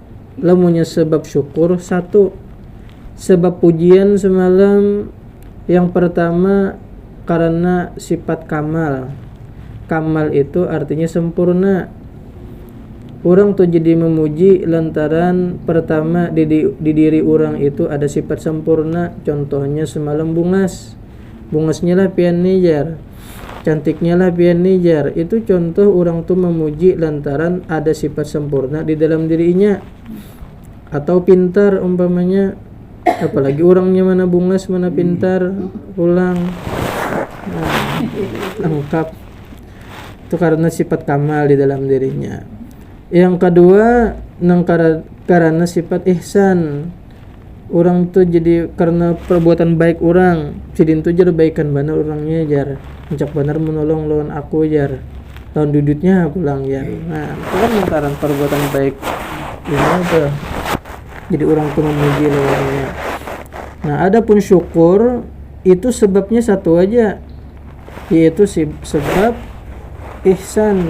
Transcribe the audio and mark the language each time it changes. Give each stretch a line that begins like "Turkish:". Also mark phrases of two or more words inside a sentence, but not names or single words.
Indonesian: Lamunnya sebab syukur satu. Sebab pujian semalam yang pertama karena sifat kamal. Kamal itu artinya sempurna. Orang tuh jadi memuji lantaran pertama di diri orang itu ada sifat sempurna.
Banjar: Contohnya semalam bungasnya lah pian nijar, cantiknya lah pian nijar.
Indonesian: Itu contoh orang tuh memuji lantaran ada sifat sempurna di dalam dirinya. Atau pintar umpamanya, apalagi orangnya mana bungas mana pintar, ulang, nah, lengkap. Itu karena sifat kamal di dalam dirinya. Yang kedua karena sifat ihsan. Orang tuh jadi karena perbuatan baik orang,
Banjar: jadi itu jar baikan benar orangnya jar, mencak benar menolong lawan aku jar, lawan dudutnya pulang jar.
Indonesian: Nah, itu kan lantaran perbuatan baik ini tuh, jadi orang tuh memuji lawannya. Nah, adapun syukur itu sebabnya satu aja, yaitu sebab ihsan.